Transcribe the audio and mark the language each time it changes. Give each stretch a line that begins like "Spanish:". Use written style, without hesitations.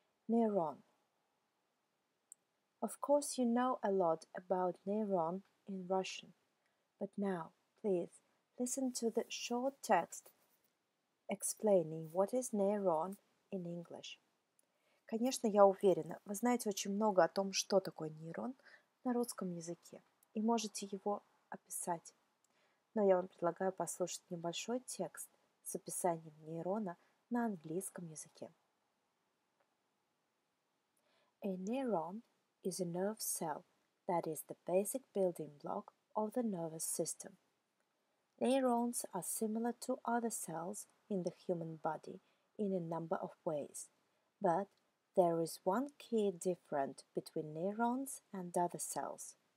English: Neuron. Of course, you know a lot about neuron in Russian, but now, please, listen to the short text explaining what is neuron in English.
Russian: Конечно, я уверена, вы знаете очень много о том, что такое нейрон на русском языке, и можете его описать. Но я вам предлагаю послушать небольшой текст с описанием нейрона на английском языке.
English: A neuron is a nerve cell that is the basic building block of the nervous system. Neurons are similar to other cells in the human body in a number of ways, but there is one key difference between neurons and other cells.